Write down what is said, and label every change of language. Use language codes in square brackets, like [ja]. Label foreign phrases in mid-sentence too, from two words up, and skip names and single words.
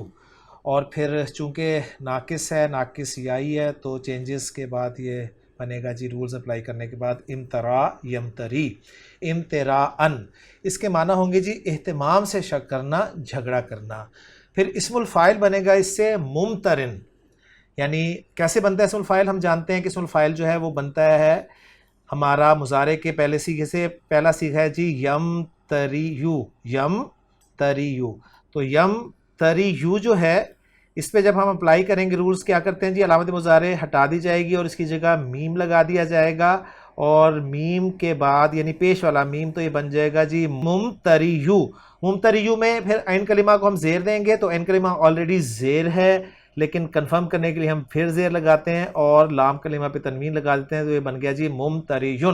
[ur] اور پھر چونکہ ناقص ہے، ناقص یائی ہے، تو چینجز کے بعد یہ بنے گا جی [en] rules apply [ur] کرنے کے بعد [ar] امترا یمتری، امتراءن. [ur] اس کے معنی ہوں گے جی اہتمام سے شک کرنا، جھگڑا کرنا. پھر [ar] اسم الفاعل [ur] بنے گا اس سے ممترن. یعنی کیسے بنتا ہے [ar] اسم الفاعل؟ [ur] ہم جانتے ہیں کہ [ar] اسم الفاعل [ur] جو ہے وہ بنتا ہے ہمارا مضارع کے پہلے سیغے سے پہلا سیغہ ہے جی [ar] یم تریو، یم تریو. [ur] تو یم تریو جو ہے اس پہ جب ہم اپلائی کریں گے رولز کیا کرتے ہیں جی، علامت مضارع ہٹا دی جائے گی اور اس کی جگہ میم لگا دیا جائے گا، اور میم کے بعد یعنی پیش والا میم تو یہ بن جائے گا جی ممتریو. ممتریو میں پھر عین کلمہ کو ہم زیر دیں گے تو عین کلمہ آلریڈی زیر ہے، لیکن کنفرم کرنے کے لیے ہم پھر زیر لگاتے ہیں اور لام کلمہ پہ تنوین لگا دیتے ہیں، تو یہ بن گیا جی ممتریون.